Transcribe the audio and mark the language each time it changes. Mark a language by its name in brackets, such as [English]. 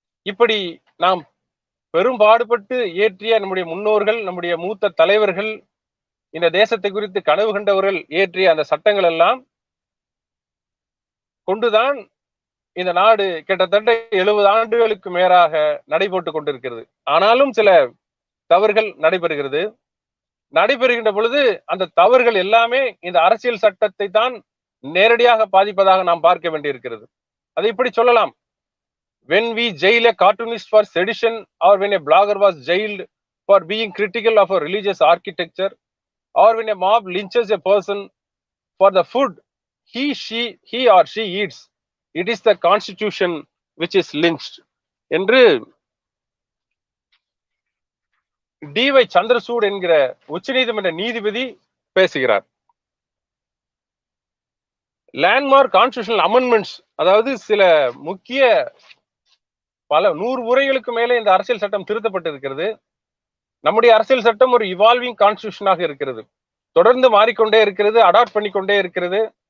[Tamil] இப்படி நாம் பெரும்பாடுபட்டு இயற்றிய நம்முடைய முன்னோர்கள், நம்முடைய மூத்த தலைவர்கள், இந்த தேசத்தை குறித்து கனவு கண்டவர்கள் இயற்றிய அந்த சட்டங்கள் எல்லாம் கொண்டுதான் இந்த நாடு கிட்டத்தட்ட 70 ஆண்டுகளுக்கு மேலாக நடைபெற்று கொண்டிருக்கிறது. ஆனாலும் சில தவறுகள் நடைபெறுகின்ற பொழுது அந்த தவறுகள் எல்லாமே இந்த அரசியல் சட்டத்தை தான் நேரடியாக பாதிப்பதாக நாம் பார்க்க வேண்டியிருக்கிறது. அதை இப்படி சொல்லலாம். [English] When we jail a cartoonist for sedition, or when a blogger was jailed for being critical of a religious architecture, or when a mob lynches a person for the food he or she eats, it is the constitution which is lynched [Tamil] என்று [English] D Y. [Tamil] சந்திரசூட் என்கிற உச்சநீதிமன்ற நீதிபதி பேசுகிறார். [English] landmark constitutional amendments, [Tamil] அதாவது சில முக்கிய பல 100 முறைகளுக்கு மேலே இந்த அரசியல் சட்டம் திருத்தப்பட்டிருக்கிறது. நம்முடைய அரசியல் சட்டம் ஒரு இவால்விங் கான்ஸ்டிடியூஷனாக இருக்கிறது, தொடர்ந்து மாறிக்கொண்டே இருக்கிறது, அடாப்ட் பண்ணிக்கொண்டே இருக்கிறது.